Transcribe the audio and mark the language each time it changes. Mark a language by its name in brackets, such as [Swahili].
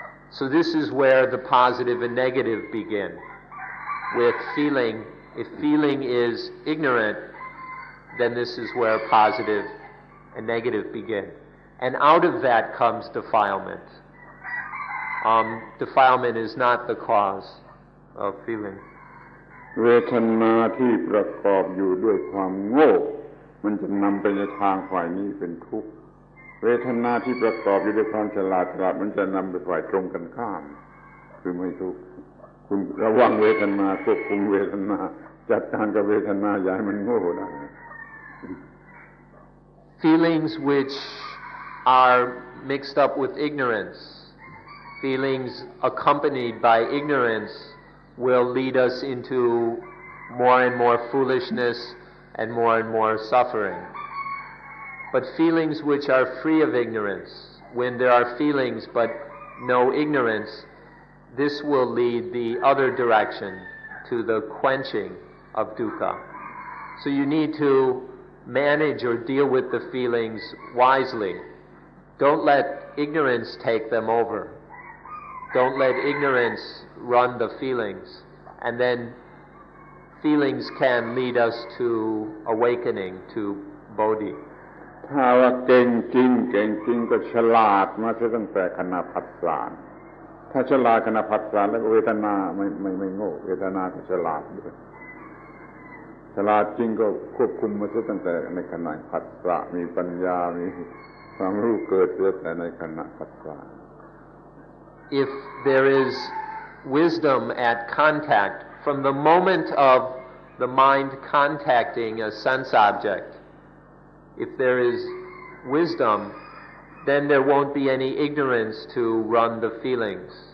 [English] So this is where the positive and negative begin. With feeling, if feeling is ignorant, then this is where positive and negative begin. And out of that comes defilement. Defilement is not the cause of feeling. [Thai] เวทนาที่ประกอบอยู่ด้วยความโง่มันจะนำไปในทางฝ่ายนี้เป็นทุกข์เวทนาที่ประกอบอยู่ด้วยความฉลาดมันจะนำไปฝ่ายตรงกันข้ามคือไม่ทุกข์คุณระวังเวทนาควบคุมเวทนาจัดการกับเวทนาอย่าให้มันโง่ได้ [English] Feelings which are mixed up with ignorance, feelings accompanied by ignorance will lead us into more and more foolishness and more suffering. But feelings which are free of ignorance, when there are feelings but no ignorance, this will lead the other direction to the quenching of dukkha. So you need to manage or deal with the feelings wisely. Don't let ignorance take them over. Don't let ignorance run the feelings. And then feelings can lead us to awakening, to bodhi. [Thai] ถ้าว่าเก่งจริงก็ฉลาดมาตั้งแต่ขณะผัสสะถ้าฉลาดขณะผัสสะแล้วเวทนาไม่โง่เวทนาก็ฉลาดด้วยฉลาดจริงก็ควบคุมมาตั้งแต่ในขณะผัสสะมีปัญญามีความรู้เกิดแต่ในขณะผัสสะ [English] If there is wisdom at contact, from the moment of the mind contacting a sense object, if there is wisdom, then there won't be any ignorance to run the feelings.